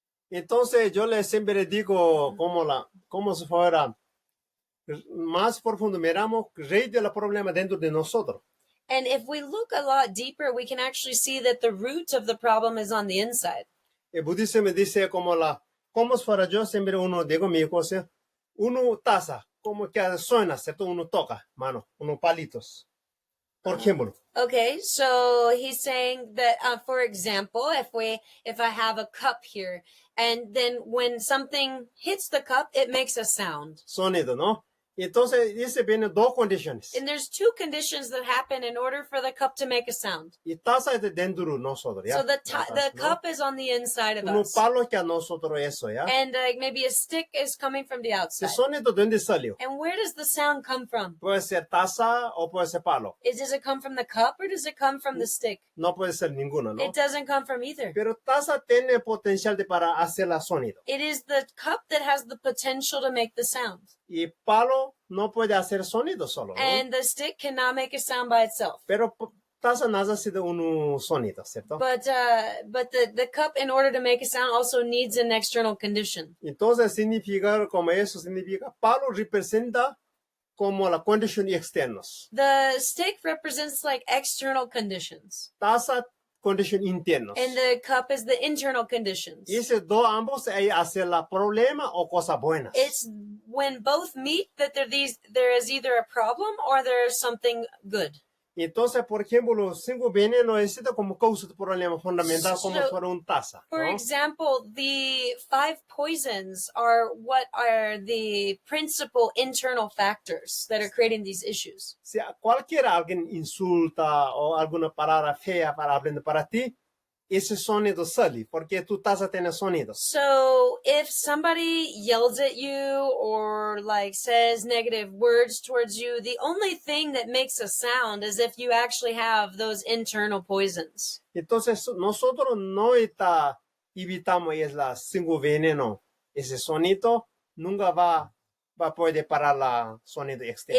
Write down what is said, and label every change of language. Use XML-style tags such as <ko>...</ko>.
<es>Entonces yo les siempre digo como si fuera más profundo, miramos raíz de los problemas dentro de nosotros.</es> <en>And if we look a lot deeper, we can actually see that the root of the problem is on the inside.</en> <es>El budismo dice como si fuera yo siempre uno digo mi cosa, uno taza, como que suena, ¿cierto? Uno toca, mano, unos palitos. Por ejemplo.</es> <en>Okay, so he's saying that, for example, if I have a cup here, and then when something hits the cup, it makes a sound.</en> <es>Sonido, ¿no? Entonces, dice viene dos condiciones.</es> <en>And there's 2 conditions that happen in order for the cup to make a sound.</en> <es>Y taza es de dentro nosotros, ¿ya?</es> <en>So the cup is on the inside of</en> <es>Unos</es> <en>us.</en> <es>palos que a nosotros eso, ¿ya?</es> <en>And maybe a stick is coming from the outside.</en> <es>¿El sonido de dónde salió?</es> <en>And where does the sound come from?</en> <es>Puede ser taza o puede ser palo.</es> <en>Does it come from the cup or does it come from the stick?</en> <es>No puede ser ninguno, ¿no?</es> <en>It doesn't come from either.</en> <es>Pero taza tiene potencial para hacer el sonido.</es> <en>It is the cup that has the potential to make the sound.</en> <es>Y palo no puede hacer sonido solo, ¿no?</es> <en>And the stick cannot make a sound by itself.</en> <es>Pero taza necesita un sonido, ¿cierto?</es> <en>But the cup, in order to make a sound, also needs an external condition.</en> <es>Entonces significa, como eso significa, palo representa como la condición externos.</es> <en>The stick represents like external conditions.</en> <es>Taza condiciones internas.</es> <en>And the cup is the internal conditions.</en> <es>Y ese dos ambos ahí hacen la problema o cosas buenas.</es> <en>It's when both meet that there is either a problem or there's something good.</en> <es>Entonces, por ejemplo, los 5 venenos es como causa de problema fundamental como si fuera un taza.</es> <en>For example, the 5 poisons are what are the principal internal factors that are creating these issues.</en> <es>Si alguien insulta o alguna palabra fea para hablar para ti, ese sonido sale, porque tu taza tiene sonidos.</es> <en>So if somebody yells at you or like says negative words towards you, the only thing that makes a sound is if you actually have those internal poisons.</en> <es>Entonces, nosotros no evitamos es la 5 veneno. Ese sonido nunca va a poder parar la sonido externo.</es>